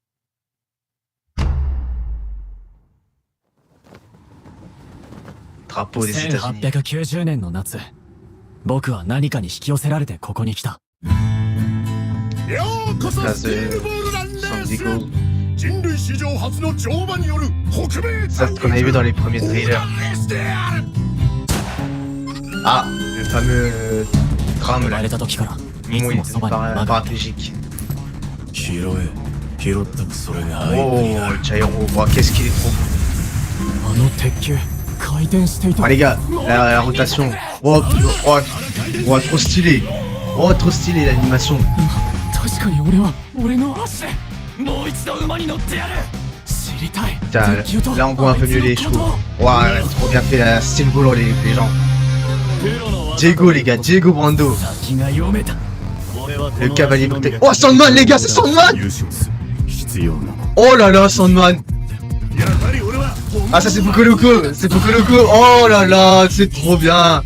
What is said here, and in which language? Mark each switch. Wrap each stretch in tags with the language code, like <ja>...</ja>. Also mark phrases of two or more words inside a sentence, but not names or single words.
<fr>Drapeau des États-Unis.</fr> <ja>1890 年の夏、僕は何かに引き寄せられてここに来た。ようこそスティールボールランナーズ。人類史上初の乗馬による北米</ja> <fr>Ça, ce qu'on avait vu dans les premiers trailers. Ah, le fameux drame là.</fr> <ja>生まれた時からいつ</ja> <fr>Oui,</fr> <ja>もそばに馬がいた。</ja> <fr>paraplégique.</fr> <ja>拾え、拾ったくそれが愛</ja> <fr>Oh, Jairo, oh, qu'est-ce qu'il est trop beau.</fr> <ja>あの鉄球回転していた。</ja> <fr>Ah les gars, la rotation. Oh, trop stylé. Oh, trop stylé l'animation.</fr> <ja>確かに俺の足でもう一度馬に乗ってやる。知りたい。</ja> <fr>Putain, là on voit un peu mieux les chevaux. Ouah, trop bien fait la Steel Ball les gens. Diego les gars, Diego Brando. Le cavalier protégé. Oh Sandman les gars, c'est Sandman. Oh là là, Sandman. Ah ça c'est Pokoloko, oh là là, c'est trop bien.</fr>